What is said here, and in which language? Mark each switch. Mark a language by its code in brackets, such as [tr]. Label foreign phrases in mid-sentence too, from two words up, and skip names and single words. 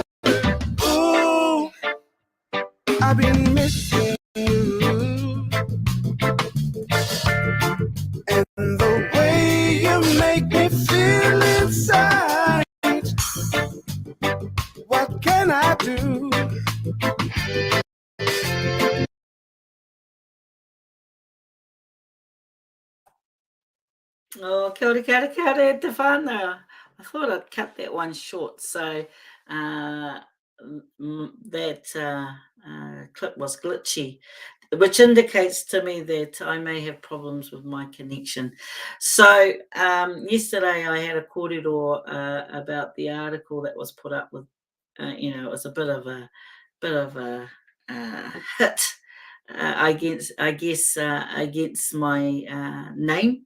[en] Ooh, I've been missing you, and the way you make me feel inside. What can I do? [mi] Oh, kia ora, kia ora, kia ora, te whānau. [en] I thought I'd cut that one short, so that clip was glitchy, which indicates to me that I may have problems with my connection. So yesterday I had a kōrero about the article that was put up with, it was a bit of a hit against my name.